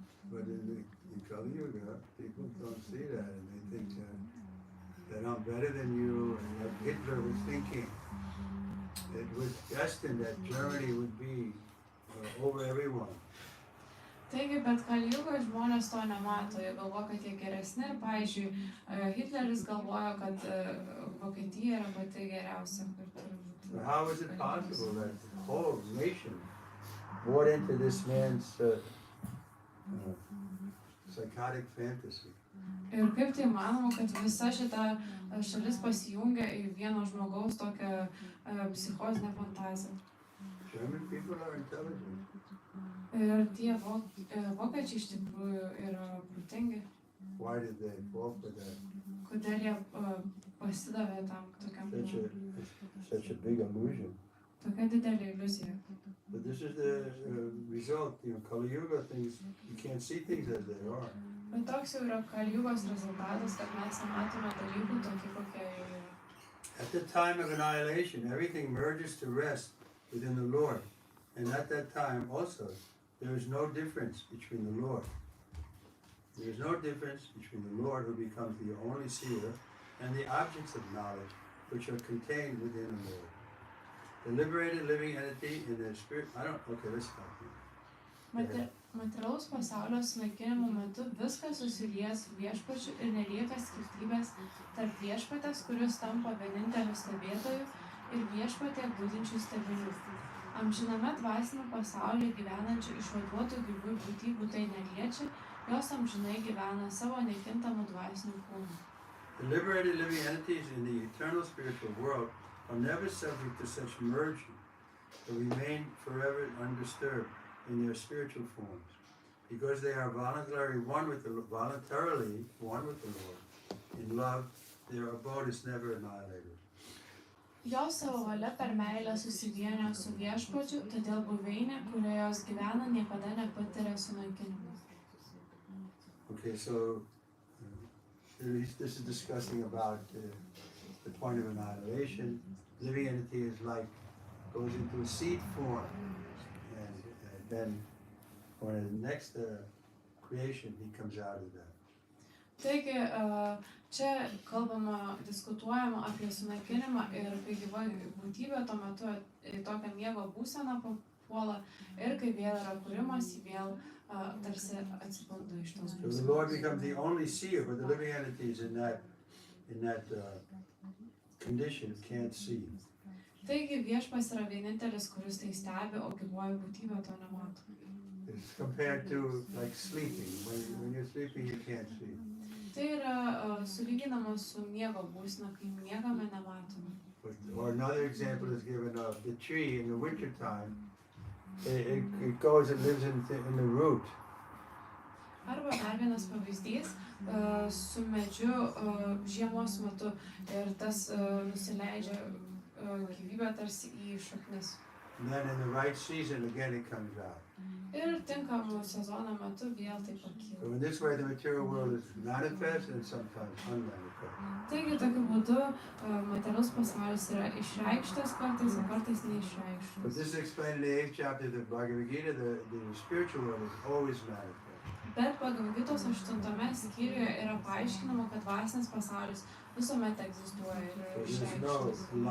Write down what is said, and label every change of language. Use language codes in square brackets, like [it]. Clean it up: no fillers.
[en] But in Kali Yuga, people don't see that, and they think that I'm better than you, and like Hitler was thinking. It was destined that Germany would be over everyone. [lt] Taigi, bet Kali Jugoje žmonės to nemato, jie galvoja, kad jie geresni, ir pavyzdžiui, Hitleris galvojo, kad Vokietija yra pati geriausia. [en] So how is it possible that the whole nation bought into this man's psychotic fantasy? [lt] Ir kaip tai manoma, kad visa šita šalis pasijungia į vieno žmogaus tokią psichozinę fantaziją. [en] German people are intelligent. [lt] Ir tie vokiečiai iš tikrųjų yra protingi. [en] Why did they fall for that? [lt] Kodėl jie pasidavė tam tokiam [en] Such a big illusion. [lt] tokia didelė iliuzija. [en] But this is the result, Kali Yuga things, you can't see things as they are. [lt] Bet toks jau yra Kali Jugos rezultatas, kad mes nematome dalykų tokie, kokie jie yra. [en] At the time of annihilation, everything merges to rest within the Lord. And at that time also, there is no difference between the Lord. There is no difference between the Lord, who becomes the only seer, and the objects of knowledge, which are contained within the Lord. The liberated living entity in their spirit. Let's stop here. [lt] Materialaus pasaulio sunaikinimo metu viskas susilies viešpačiu ir nelieka skirtybės tarp viešpatės, kuris tampa vieninteliu stebėtoju, ir viešpatėje būdinčių stebinių. Amžiname dvasinio pasaulyje gyvenančių išvaduotų gyvų būtybių tai neliečia, jos amžinai gyvena savo nekintamų dvasinių kūnų. [en] The liberated living entities in the eternal spiritual world are never subject to such merging, but remain forever undisturbed in their spiritual forms, because they are voluntarily one with the Lord. In love, their abode is never annihilated. [lt] Jos savo valia per meilę susivienio su viešpačiu, todėl buveinė, kurioje jos gyvena, niekada nepatiria sunaikinimo. [en] Okay, so this is discussing about the point of annihilation. Living entity is like goes into a seed form, and then when the next creation, he comes out of that. [lt] Taigi, čia kalbama, diskutuojama apie sunaikinimą, ir kai gyva būtybė tuo metu į tokią miego būseną papuola, ir kai vėl yra kūrimas, jį vėl tarsi atsipildo iš tos būsenos. [en] So the Lord becomes the only seer, but the living entities in that condition can't see. [lt] Taigi viešpas yra vienintelis, kuris tai stebi, o gyvoji būtybė to nemato. [en] It's compared to like sleeping. When you're sleeping, you can't see. [lt] Tai yra sulyginama su miego būsena, kai miegame nematome. [en] Or another example is given of the tree in the winter time. It goes and lives in the root. [lt] Arba dar vienas pavyzdys su medžiu žiemos metu, ir tas nusileidžia gyvybę tarsi į šaknis. [en] And then in the right season, again it comes out. [lt] Ir tinkamų sezono metu vėl tai pakyla. [en] So in this way, the material world is manifest and sometimes unmanifest. [lt] Taigi tokiu būdu materialus pasaulis yra išreikštas kartais, o kartais neišreikštas. [en] But this is explained in the 8th chapter of the Bhagavad Gita. The spiritual world is always manifest. [lt] Bet Bhagavatos 8 skyriuje yra paaiškinama, kad dvasinis pasaulis visuomet egzistuoja ir yra išreikštas.